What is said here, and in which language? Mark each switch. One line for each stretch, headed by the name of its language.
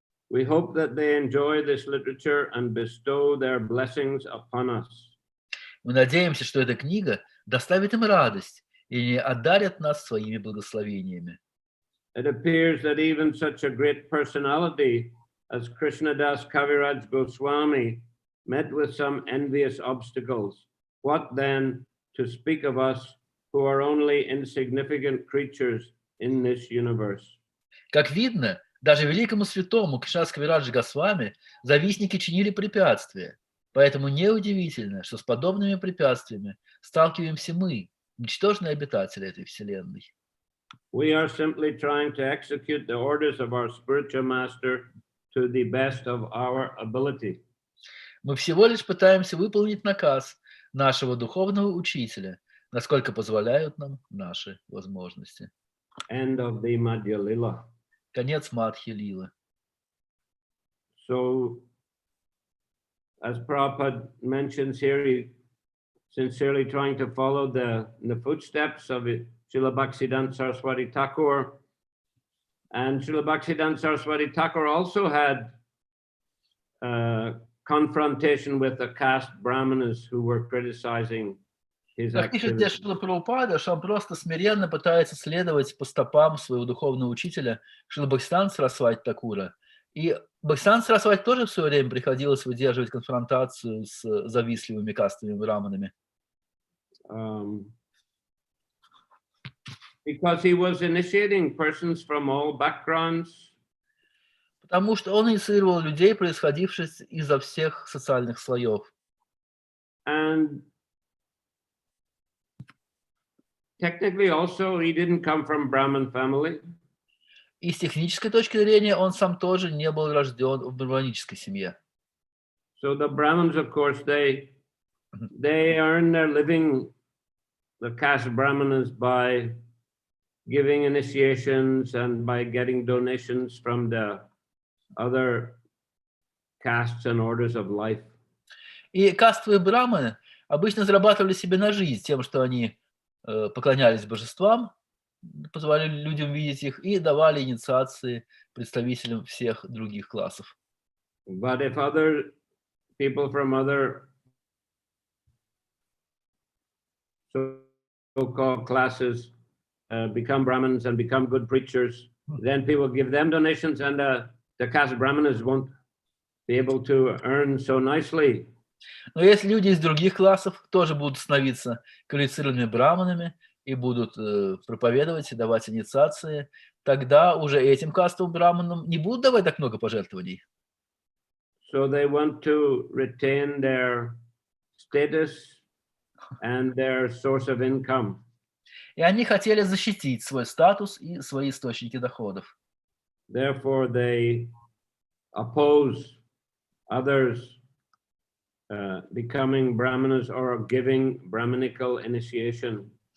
English: We hope that they enjoy this literature and bestow their blessings upon us.
Russian: Мы надеемся, что эта книга доставит им радость и одарят нас своими благословениями.
English: It appears that even such a great personality as Krishnadas Kaviraj Goswami met with some envious obstacles. What then to speak of us who are only insignificant creatures in this universe?
Russian: Как видно, даже великому святому Кришнадасу Кавираджу Госвами завистники чинили препятствия. Поэтому неудивительно, что с подобными препятствиями сталкиваемся мы, ничтожные обитатели этой вселенной.
English: We are simply trying to execute the orders of our spiritual master to the best of our ability.
Russian: Мы всего лишь пытаемся выполнить наказ нашего духовного учителя, насколько позволяют нам наши возможности.
English: End of the Madhya Lila.
Russian: Конец Мадхи Лилы.
English: So, as Prabhupada mentions here, he sincerely trying to follow the footsteps of Srila Bhaktisiddhanta Saraswati Thakur. And Srila Bhaktisiddhanta Saraswati Thakur also had confrontation with the caste brahmanas who were criticizing his
Russian: Как пишет здесь
English: activities.
Russian: Шрила Прабхупада, что он просто смиренно пытается следовать по стопам своего духовного учителя Шрила Бхактисиддханты Сарасвати Такура. И Бхактисиддханте Сарасвати тоже в свое время приходилось выдерживать конфронтацию с завистливыми кастовыми браманами.
English: Because he was initiating persons from all backgrounds,
Russian: Потому что он инициировал людей, происходивших изо всех социальных слоев.
English: and technically also he didn't come from Brahmin family.
Russian: И с технической точки зрения он сам тоже не был рожден в брахманической семье.
English: So the Brahmins, of course, they earn their living, the caste Brahmanas, by giving initiations and by getting donations from the other castes and orders of life.
Russian: И кастовые браманы обычно зарабатывали себе на жизнь тем, что они поклонялись божествам, позволяли людям видеть их и давали инициации представителям всех других классов.
English: But if other people from other so-called classes become Brahmins and become good preachers, then people give them donations, and the caste Brahmanas won't be able to earn so nicely.
Russian: Но если люди из других классов тоже будут становиться квалифицированными браманами и будут проповедовать и давать инициации, тогда уже этим кастовым браманам не будут давать так много пожертвований.
English: So they want to retain their status and their source of income.
Russian: И они хотели защитить свой статус и свои источники доходов.
English: Therefore, they oppose others becoming Brahmanas or giving Brahminical initiation.